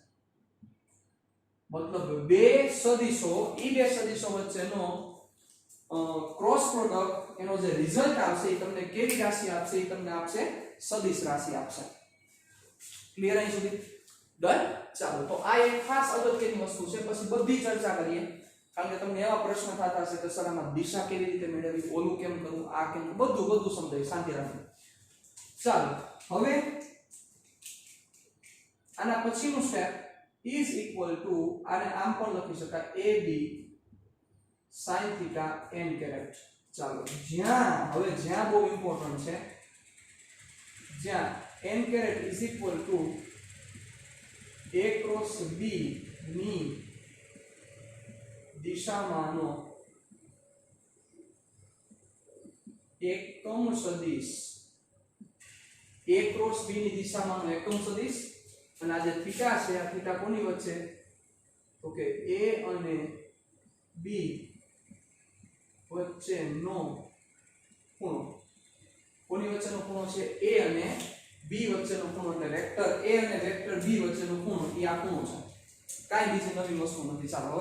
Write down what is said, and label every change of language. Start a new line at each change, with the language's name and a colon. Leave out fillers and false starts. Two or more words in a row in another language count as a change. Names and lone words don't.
Gujarati: મતલબ બે સદિશો ઈ બે સદિશો વચ્ચેનો
English: cross product
Gujarati: એનો જે રિઝલ્ટ આવશે એ તમને કેવી રાશિ આપશે એ તમને આપશે સદિશ રાશિ આપશે ક્લિયર અહીં સુધી ડન ચાલો તો આ એક ખાસ અગત્યની વસ્તુ છે પછી બધી ચર્ચા કરીએ કારણ કે તમને એવા પ્રશ્ન થતા હશે કે સર આમાં દિશા કેવી રીતે મેળવવી ઓલું કેમ કરવું આ કેમ બધું સમજાય શાંતિ રાખો ચાલો હવે આના પછીનું સ્ટેપ
English: is equal to
Gujarati: આને આમ પણ લખી શકાય
English: ab sin theta n caret
Gujarati: ચાલો જ્યાં બહુ ઇમ્પોર્ટન્ટ છે જ્યાં
English: n caret is equal to a cross b
Gujarati: ની દિશામાંનો એકમ સદિશ
English: a cross b
Gujarati: ની દિશામાંનો એકમ સદિશ અને આ જે થીટા છે આ થીટા કોની વચ્ચે તો કે a અને b વચ્ચેનો ખૂણો કોની વચ્ચેનો ખૂણો છે a અને b વચ્ચેનો ખૂણો એટલે વેક્ટર a અને વેક્ટર b વચ્ચેનો ખૂણો એ આ ખૂણો છે કાઈ બીજી નવી વસ્તુ નથી ચાલો હવે